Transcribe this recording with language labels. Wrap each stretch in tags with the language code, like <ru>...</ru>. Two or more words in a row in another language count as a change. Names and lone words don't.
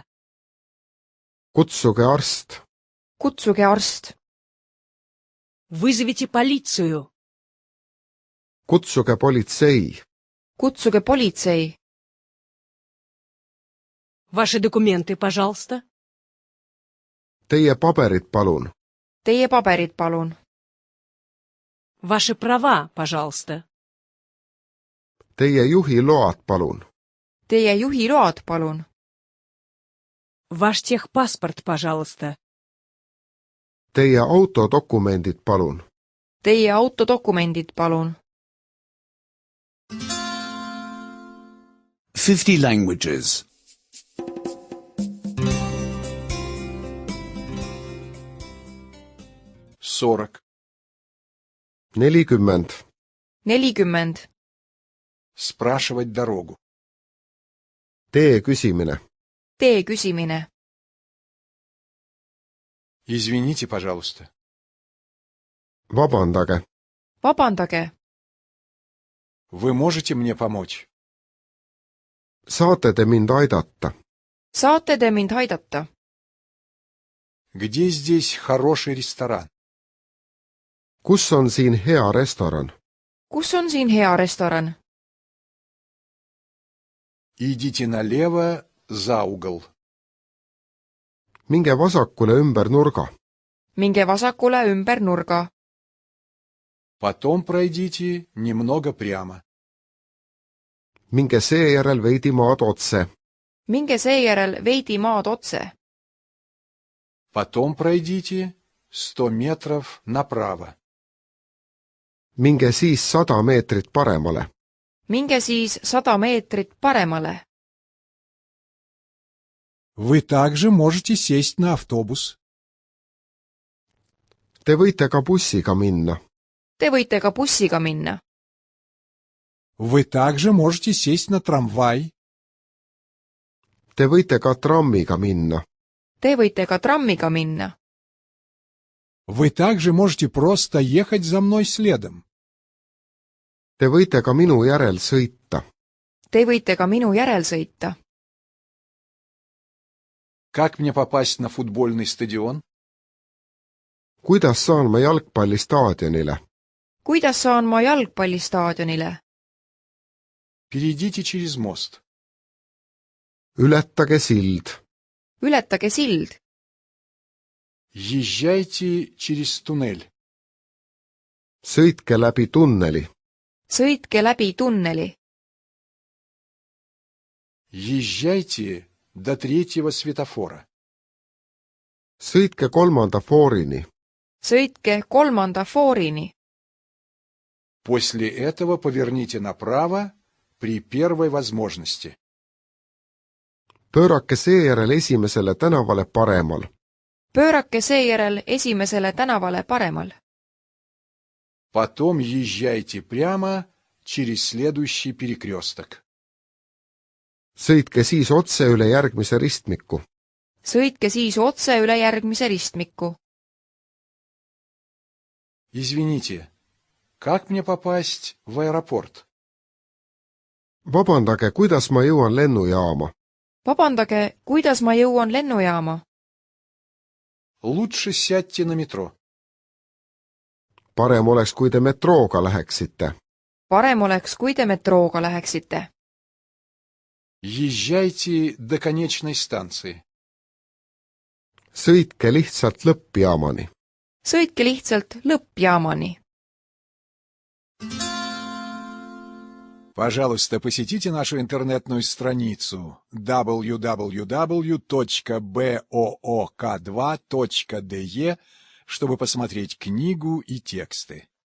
<et>kutsuge arst, kutsuge arst.</et> <ru>Вызовите полицию.</ru> <et>kutsuge politsei, kutsuge politsei.</et> <ru>Ваши документы, пожалуйста.</ru> <et>teie paberid palun, Teie paberid, palun.</et> <ru>Ваши права, пожалуйста.</ru> <et>Teie juhiload, palun. Teie juhiload, palun.</et> <ru>Ваш техпаспорт, пожалуйста.</ru> <et>Teie autodokumendid, palun. Teie autodokumendid, palun.</et> <en>50 languages.</en> <ru>Сорок. 40. 40. Спрашивать дорогу.</ru> <et>Tee küsimine. Tee küsimine.</et> <ru>Извините, пожалуйста.</ru> <et>Vabandage. Vabandage.</et> <ru>Вы можете мне помочь?</ru> <et>Saate te mind aidata? Saate te mind aidata?</et> <ru>Где здесь хороший ресторан?</ru> <et>Kus on siin hea restoran? Kus on siin hea restoran?</et> <ru>Идите налево за угол.</ru> <et>Minge vasakule ümber nurga. Minge vasakule ümber nurga.</et> <ru>Потом пройдите немного прямо.</ru> <et>Minge seejärel veidi maad otse. Minge seejärel veidi maad otse.</et> <ru>Потом пройдите 100 метров направо.</ru> <et>Minge siis 100 meetrit paremale. Minge siis 100 meetrit paremale.</et> <ru>Вы также можете сесть на автобус.</ru> <et>Te võite ka bussiga minna. Te võite ka bussiga minna.</et> <ru>Вы также можете сесть на трамвай.</ru> <et>Te võite ka trammiga minna. Te võite ka trammiga minna.</et> <ru>Вы также можете просто ехать за мной следом.</ru> <et>Te võite ka minu järel sõita. Te võite ka minu järel sõita.</et> <ru>Как мне попасть на футбольный стадион?</ru> <et>Kuidas saan ma jalgpallistaadionile? Kuidas saan ma jalgpallistaadionile?</et> <ru>Перейдите через мост.</ru> <et>Ületage sild. Ületage sild.</et> <ru>Езжайте через туннель.</ru> <et>Sõitke läbi tunneli. Sõitke läbi tunneli.</et> <ru>Езжайте до 3-го светофора.</ru> <et>Sõitke 3. foorini. Sõitke 3. foorini.</et> <ru>После этого поверните направо при первой возможности.</ru> <et>Pöörake seejärel esimesele tänavale paremal. Pöörake seejärel esimesele tänavale paremal.</et> <ru>Потом езжайте прямо через следующий перекресток.</ru> <et>Sõitke siis otse üle järgmise ristmiku. Sõitke siis otse üle järgmise ristmiku.</et> <ru>Извините, как мне попасть в аэропорт?</ru> <et>Vabandage, kuidas ma jõuan lennujaama? Vabandage, kuidas ma jõuan lennujaama?</et> <ru>Лучше сядьте на метро.</ru> <et>Parem oleks, kui te metrooga läheksite. Parem oleks, kui te metrooga läheksite.</et> <ru>Езжайте до конечной станции.</ru> <et>Sõitke lihtsalt lõppjaamani. Sõitke lihtsalt lõppjaamani.</et> <ru>Пожалуйста, посетите нашу интернетную страницу www.book2.de, чтобы посмотреть книгу и тексты.</ru>